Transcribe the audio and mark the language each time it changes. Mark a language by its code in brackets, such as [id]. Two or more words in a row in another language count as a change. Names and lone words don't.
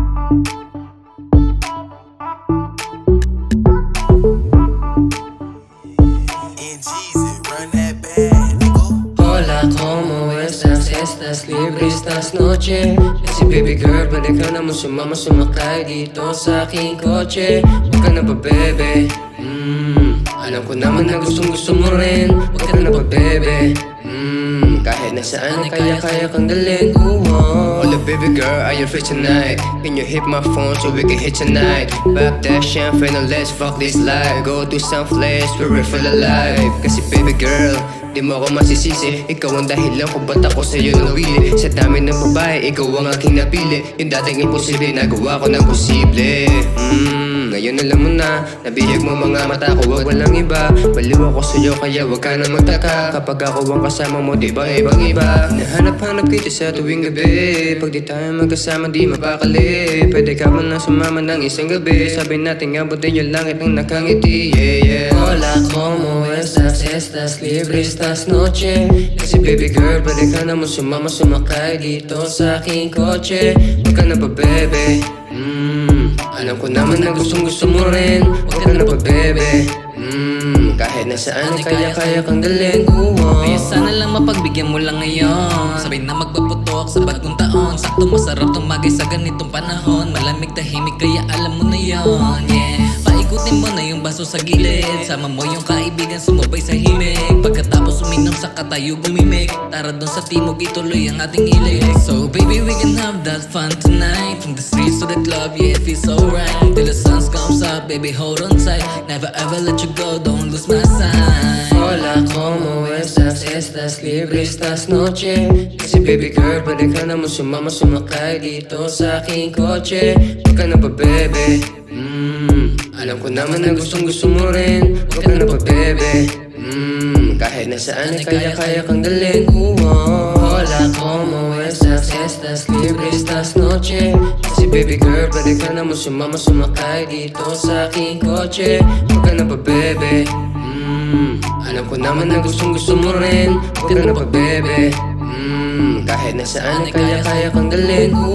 [es] Hola, ¿cómo estás? ¿Estás libre esta noche? Si [en] baby girl, [tl] pwede ka naman sumakay dito sa aking kotse. Huwag ka na ba, bebe? Alam ko naman na gustong-gusto mo rin. Huwag ka na ba, bebe? Kahit nasaan ay kaya-kaya kang dalhin. [en] Hola baby girl, are you free tonight? Can you hit my phone so we can hit tonight? Back that champagne and let's fuck this life. Go to some place where we feel alive. Kasi baby girl, [tl] di mo ako masisisi. Ikaw ang dahilan kung ba't ako sa'yo nawili. Sa dami ng babae, ikaw ang aking napili. Yung dating imposible, nagawa ko ng posible. Ngayon alam mo na, nabihag mo mga mata ko, wag walang iba. Baliw ako sa'yo kaya wag ka na magtaka. Kapag ako ang kasama mo, di ba ibang iba? Nahanap-hanap kita sa tuwing gabi. Pag di tayo magkasama, di mapakali. Pwede ka man na sumama ng isang gabi. Sabi natin abutin yung langit ng nakangiti. [es] Hola, ¿cómo estás? ¿Estás libre esta noche? [tl] Kasi [en] baby girl, [tl] pwede ka naman sumakay dito sa aking kotse. Huwag ka na ba, bebe? Alam ko naman na gustong-gusto mo rin. Huwag ka na ba, bebe? Kahit nasaan ay kaya-kaya kang dalhin. Kaya sana lang mapagbigyan mo lang ngayon. Sabay na magpaputok sa bagong taon. Sakto masarap tumagay sa ganitong panahon. Malamig tahimik kaya alam mo na yon. Yeah, paikutin mo na yung baso sa gilid. Sama mo yung kaibigan sumabay sa himig. Pagkatapos uminom saka tayo gumimik. Tara dun sa timog ituloy ang ating ilig. [en] So baby we can have that fun tonight. From the streets to the club, yeah it feels so right. Till the sun comes up, baby hold on tight. Never ever let you go, don't lose my sight. [es] Hola, ¿cómo estás? ¿Estás libre esta noche? [tl] Kasi [en] baby girl, [tl] pwede ka naman sumakay dito sa aking kotse. Huwag ka na ba, bebe? Alam ko naman na gustong-gusto mo rin. Huwag ka na ba, bebe? Kahit nasaan ay kaya-kaya kang dalhin. [es] Hola, ¿cómo estás? ¿Estás libre esta noche? [tl] Kasi [en] baby girl, [tl] pwede ka naman sumakay dito sa aking kotse. Huwag ka na ba, bebe? Alam ko naman na gustong-gusto mo rin. Huwag ka na ba, bebe? Kahit nasaan ay kaya-kaya kang dalhin.